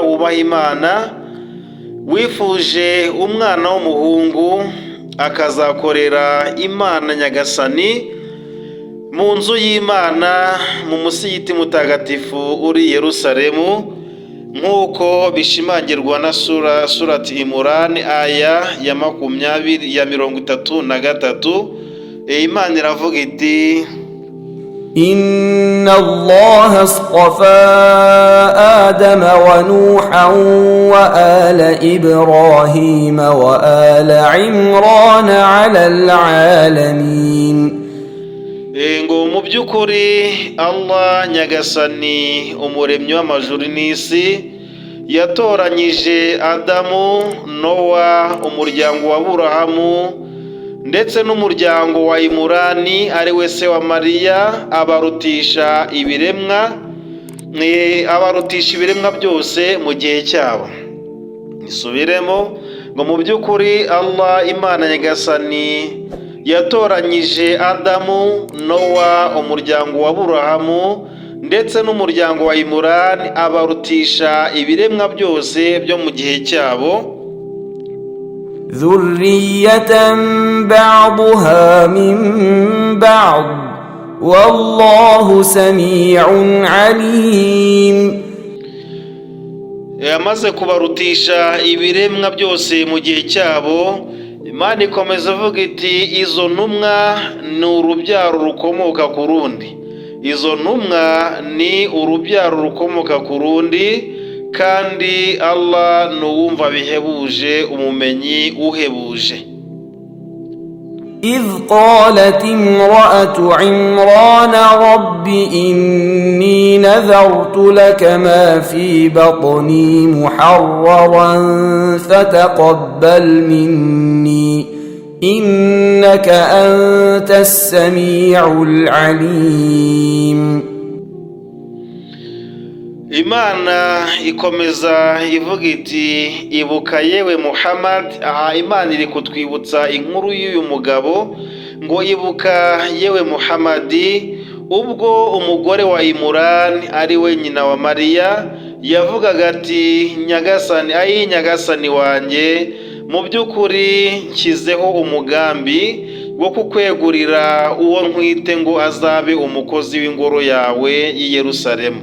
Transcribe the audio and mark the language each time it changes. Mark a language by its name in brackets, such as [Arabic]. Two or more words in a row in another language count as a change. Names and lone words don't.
[Kinyarwanda] wubaha Imana, wifuje umwana w'umuhungu akazakorera Imana Nyagasani mu nzu y'Imana mu musigiti mutagatifu uri Yerusalemu, nk'uko bishimangirwa na surati Imran aya ya 33. Imana iravuga iti, [Arabic] إن الله اصطفى آدم ونوحا وآل إبراهيم وآل عمران على العالمين. [Kinyarwanda] ngo mu by'ukuri Allah Nyagasani umuremyi w'amajuru n'isi yatoranyije Adamu, Nowa, umuryango wa Aburahamu ndetse n'umuryango wa Imurani ari we se wa Mariya, abarutisha ibiremwa byose mu gihe cyabo. Nisubiremo ngo mu by'ukuri Allah Imana Nyagasani yatoranyije Adamu, Nowa, umuryango wa Aburahamu ndetse n'umuryango wa Imurani, abarutisha ibiremwa byose byo mu gihe cyabo. [Arabic] ذرية بعضها من بعض والله سميع عليم. [Kinyarwanda] Yamaze kubarutisha ibiremwa byose mu gihe cyabo, Imana ikomeza avuga iti izo ntumwa ni urubyaro rukomoka ku rundi. Izo ntumwa ni urubyaro rukomoka ku rundi, kandi Allah ni uwumva bihebuje, umumenyi uhebuje. [Arabic] إذ قالت امرأة عمران رب إني نذرت لك ما في بطني محررا فتقبل مني إنك أنت السميع العليم. [Kinyarwanda] Imana ikomeza ivuga iti ibuka yewe Muhammad. Aha Imana iri kutwibutsa inkuru y'uyu mugabo ngo ibuka yewe Muhammadi, ubwo umugore wa Imurani ari we nyina wa Mariya yavugaga ati nyagasani wanjye, mu by'ukuri nshyizeho umugambi wo kukwegurira uwo nkwite ngo azabe umukozi w'ingoro yawe y'i Yerusalemu.